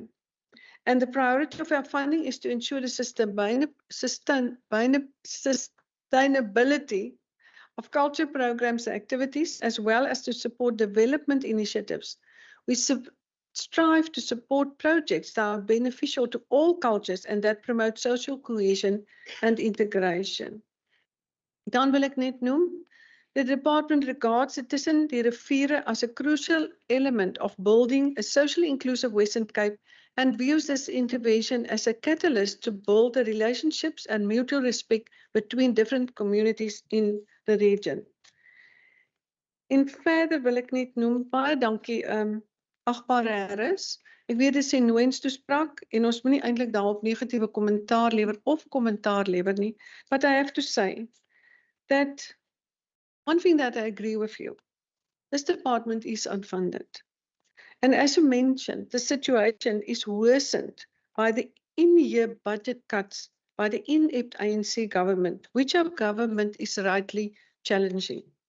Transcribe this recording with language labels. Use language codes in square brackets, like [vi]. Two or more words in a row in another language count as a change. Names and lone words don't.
[en] And the priority of our funding is to ensure the sustainability of culture programs and activities, as well as to support development initiatives. We strive to support projects that are beneficial to all cultures and that promote social cohesion and integration. [af] Dan wil ek net noem, [en] the department regards citizen [af] die riviere [en] as a crucial element of building a socially inclusive Western Cape and views this intervention as a catalyst to build the relationships and mutual respect between different communities in the region. [af] En verder wil ek net noem, baie dankie, agbare Harris. Ek weet dit is 'n nuance toespraak en ons moenie eintlik daarop negatiewe kommentaar lewer of kommentaar lewer nie. [en] But I have to say that one thing that I agree with you, this department is unfunded. And as you mentioned, the situation is worsened by the in-year budget cuts by the inept ANC government, which our government is rightly challenging.